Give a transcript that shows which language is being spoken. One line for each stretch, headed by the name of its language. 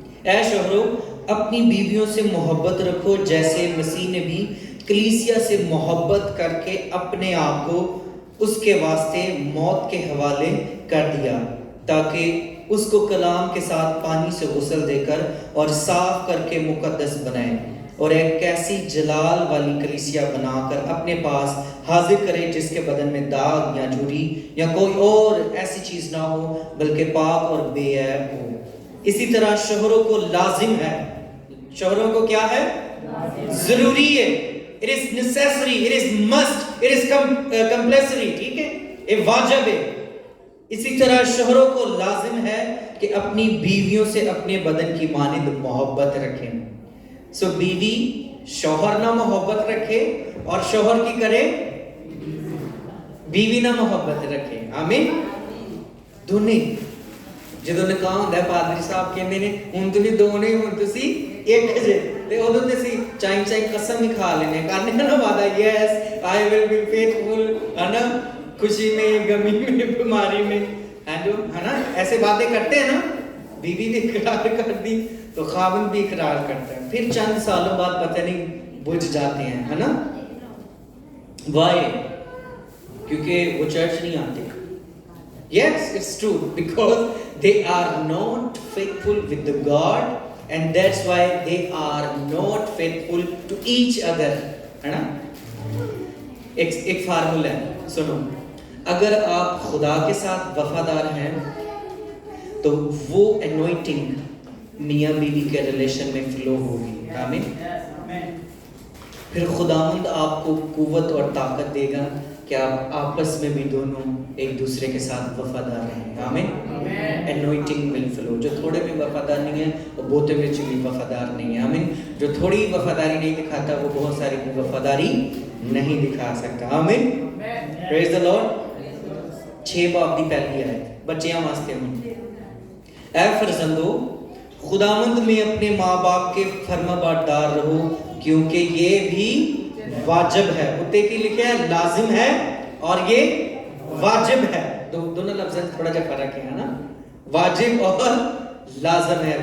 Urdu: اے شوہرو اپنی بیویوں سے محبت رکھو جیسے مسیح نے بھی کلیسیا سے محبت کر کے اپنے آپ کو اس کے واسطے موت کے حوالے کر دیا, تاکہ اس کو کلام کے ساتھ پانی سے غسل دے کر اور صاف کر کے مقدس بنائے, اور ایک ایسی جلال والی کلیسیا بنا کر اپنے پاس حاضر کرے جس کے بدن میں داغ یا جھری یا کوئی اور ایسی چیز نہ ہو بلکہ پاک اور بے عیب ہو. اسی طرح شوہروں کو لازم ہے, شوہروں کو کیا ہے؟ ضروری ہے.
English: It is necessary, it is must, it is compulsory.
Urdu: ٹھیک ہے, یہ واجب ہے. اسی طرح شوہروں کو لازم ہے کہ اپنی بیویوں سے اپنے بدن کی مانند محبت رکھیں. سو بیوی شوہر نہ محبت رکھے اور شوہر کی کرے بیوی نہ محبت رکھے. آمین.
Punjabi: دونوں جدو نکاح ہوندا ہے پادری صاحب کہندے نے ہن تسی دو نہیں ہن تسی ایک جے, تے اودوں تسی چائی قسم ہی کھا لینے کرنے نا وعدہ,
English: yes I will be faithful,
Punjabi: ہے نا, خوشی میں غمی میں بیماری میں, ہے نا, ایسے باتیں کرتے ہیں نا.
Urdu: بیوی بھی اقرار کر دی تو خاوند بھی اقرار کرتا ہے. پھر چند سالوں بعد پتہ نہیں بجھ جاتے ہیں, ہے نا. وائی؟ کیونکہ وہ چرچ نہیں آتے.
English: Yes, it's true, because they are not faithful with the God, and that's why they are not faithful to each other.
Urdu: ہے نا. ایک فارمولا ہے, سنو. اگر آپ خدا کے ساتھ وفادار ہیں تو وہ انوائنٹنگ میاں بیوی کے ریلیشن میں فلو ہوگی. آمین. پھر خداوند آپ کو قوت اور طاقت دے گا کہ آپ آپس میں بھی دونوں ایک دوسرے کے ساتھ وفادار رہیں. آمین.
English: Anointing will flow.
Urdu: جو تھوڑے میں وفادار نہیں ہے وہ بہتے میں بھی وفادار نہیں ہے. آمین. جو تھوڑی وفاداری نہیں دکھاتا وہ بہت ساری وفاداری نہیں دکھا سکتا. آمین.
English: Praise the lord.
Punjabi: 6 باب دی پہلی آیت بچیاں واسطے ہوں.
Urdu: اے فرزندو خداوند میں اپنے ماں باپ کے فرما بردار رہو کیونکہ یہ بھی واجب ہے. اتے کی لکھا ہے لازم ہے اور یہ واجب ہے. دونوں لفظ تھوڑا جا فرق ہے نا. واجب اور لازم ہے.